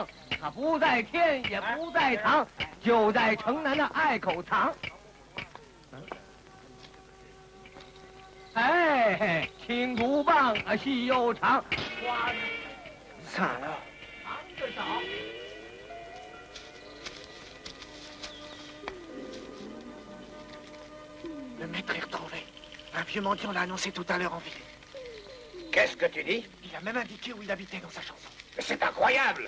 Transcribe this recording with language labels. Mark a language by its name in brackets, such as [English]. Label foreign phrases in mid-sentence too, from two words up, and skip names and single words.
[Chinese] 它不在天，也不在堂，就在城南的隘口藏。哎，青竹棒啊，细又长，花的 [French] Ça alors. [Chinese] 忙着找。 [French] Le maître est retrouvé. Un vieux mendiant l'a annoncé tout à l'heure en ville. Qu'est-ce que tu dis? Il a même indiqué où il habitait dans sa chanson. C'est incroyable!